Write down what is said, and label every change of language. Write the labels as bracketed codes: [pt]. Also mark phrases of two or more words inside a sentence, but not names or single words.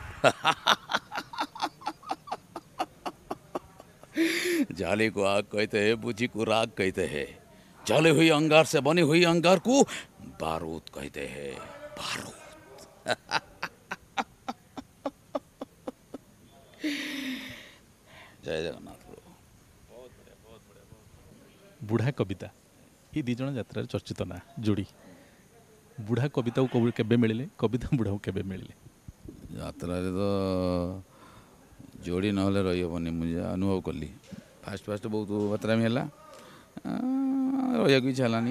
[hi] जाले को आग कहते हैं, बुझी को राग कहते हैं, जले हुई अंगार से बनी हुई अंगार को बारूद कहते हैं, बारूद। जय जगन्नाथ प्रभु। [or] ବୁଢ଼ା କବିତା ଏ ଦୁଇ ଜଣ ଯାତ୍ରାରେ ଚର୍ଚ୍ଚିତ ନା ଯୋଡ଼ି। ବୁଢ଼ା କବିତାକୁ କେବେ ମିଳିଲେ, କବିତା ବୁଢ଼ାକୁ କେବେ ମିଳିଲେ? ଯାତ୍ରାରେ ତ ଯୋଡ଼ି ନହେଲେ ରହିହେବନି, ମୁଁ ଯାହା ଅନୁଭବ କଲି। [en] first first [or] ବହୁତ ବାତ୍ରାମି ହେଲା, ରହିବାକୁ ଇଚ୍ଛା ହେଲାନି।